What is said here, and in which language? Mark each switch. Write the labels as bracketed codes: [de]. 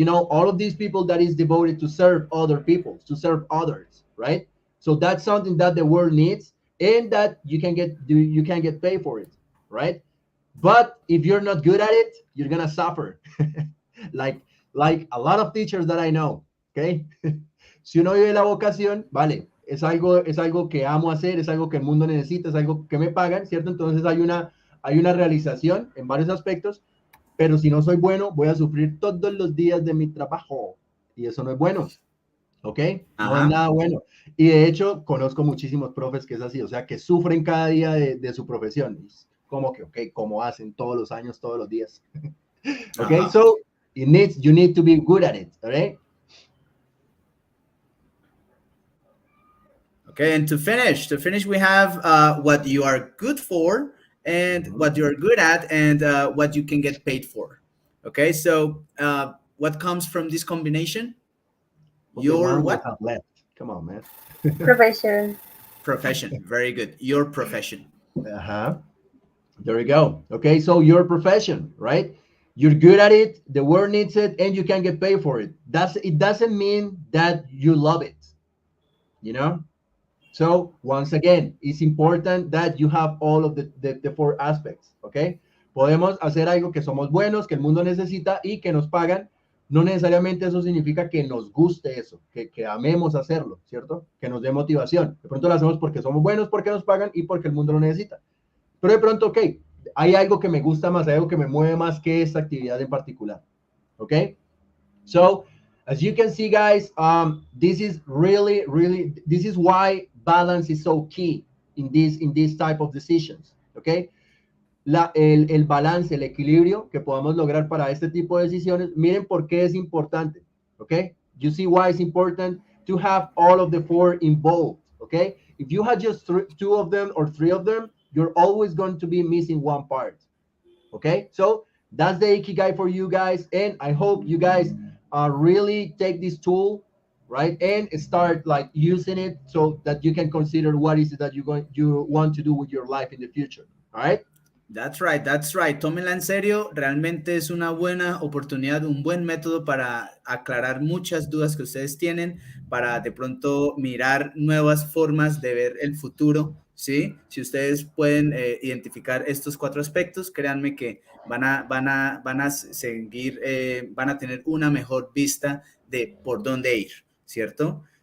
[en] All of these people that is devoted to serve other people, to serve others, right? So that's something that the world needs, and that you can get paid for it, right? But if you're not good at it, you're gonna suffer. like a lot of teachers that I know, okay? [es] Si uno vive la vocación, vale, es algo que amo hacer, es algo que el mundo necesita, es algo que me pagan, ¿cierto? Entonces hay una realización en varios aspectos, pero si no soy bueno, voy a sufrir todos los días de mi trabajo, y eso no es bueno, ¿ok? No es nada bueno. Y de hecho, conozco muchísimos profes que es así, o sea, que sufren cada día de su profesión. Como que, ok, como hacen todos los años, todos los días. [en] Okay, so you need to be good at it, all right? Okay, and to finish, we have what you are good for and what you're good at and what you can get paid for. Okay, so what comes from this combination? Your what? Left. Come on, man. Profession. Profession. Very good. Your profession. There you go. Okay, so your profession, right? You're good at it, the world needs it, and you can get paid for it. It doesn't mean that you love it, So once again, it's important that you have all of the four aspects, okay? [es] Podemos hacer algo que somos buenos, que el mundo necesita y que nos pagan. No necesariamente eso significa que nos guste eso, que amemos hacerlo, ¿cierto? Que nos dé motivación. De pronto lo hacemos porque somos buenos, porque nos pagan y porque el mundo lo necesita. Pero de pronto, ok, hay algo que me gusta más, hay algo que me mueve más que esta actividad en particular, ¿ok? [en] So, as you can see, guys, this is this is why balance is so key in this type of decisions, ¿ok? [es] El balance, el equilibrio que podamos lograr para este tipo de decisiones, miren por qué es importante, ¿ok? [en] You see why it's important to have all of the four involved, ¿ok? If you have just two of them or three of them, you're always going to be missing one part, okay? So that's the Ikigai for you guys, and I hope you guys really take this tool, right, and start like using it so that you can consider what is it that you want to do with your life in the future, all right? That's right. [es] Tómenla en serio. Realmente es una buena oportunidad, un buen método para aclarar muchas dudas que ustedes tienen, para de pronto mirar nuevas formas de ver el futuro, ¿sí? Si ustedes pueden identificar estos cuatro aspectos, créanme que van a seguir, van a tener una mejor vista de por dónde ir, ¿cierto?